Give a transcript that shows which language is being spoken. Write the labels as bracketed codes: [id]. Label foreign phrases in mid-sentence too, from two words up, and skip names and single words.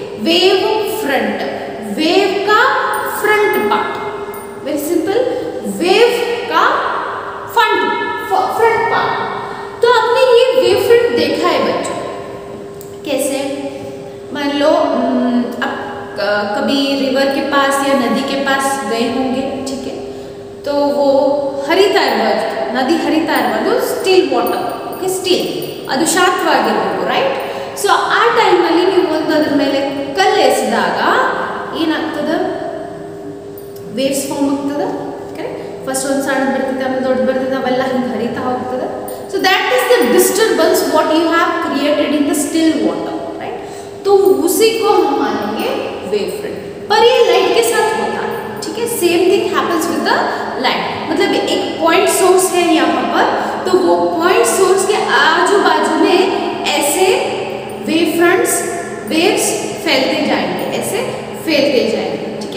[en] wave front, [hi] वेव का [en] front part, very simple, [hi] वेव का [en] front part. [hi] तो आपने ये [en] wave front [hi] देखा है बच्चों, कैसे? मान लो आप कभी रिवर के पास या नदी के पास गए होंगे, ठीक है। तो वो [kn] ಹರಿತಾ ಇರಬಹುದು, ನದಿ ಹರಿತಾ ಇರಬಹುದು, [en] still water, [kn] ಓಕೆ, ಸ್ಟಿಲ್ ಅದು ಶಾಂತವಾಗಿರಬೇಕು, ರೈಟ್। ಸೊ ಆ ಟೈಮಲ್ಲಿ ನೀವು ಒಂದು ಅದ್ರ ಮೇಲೆ ಕಲ್ಲು ಎಸೆದಾಗ ಏನಾಗ್ತದೆ, [en] waves form [kn] ಆಗ್ತದೆ, ಕರೆಕ್ಟ್। ಫಸ್ಟ್ ಒಂದು ಸಣ್ಣ ಬರ್ತದೆ, ಆಮೇಲೆ ದೊಡ್ಡ ಬರ್ತದೆ, ಅವೆಲ್ಲ ಹಿಂಗೆ ಹರಿತಾ ಹೋಗ್ತದೆ। [en] ಸೊ that is the disturbance what you have created in the still water, right. [hi] तो उसी को हम मानेंगे [en] wave front. [hi] पर ये लाइट के साथ होता है, ठीक है, [en] same thing happens with the light. [hi] मतलब एक [en] point source [hi] है यहाँ पर, तो वो [en] point source [hi] के आजू बाजू में ऐसे [en] wave fronts, [hi] वेव्स फैलते जाएंगे, ऐसे फैलते जाएंगे, ठीक है।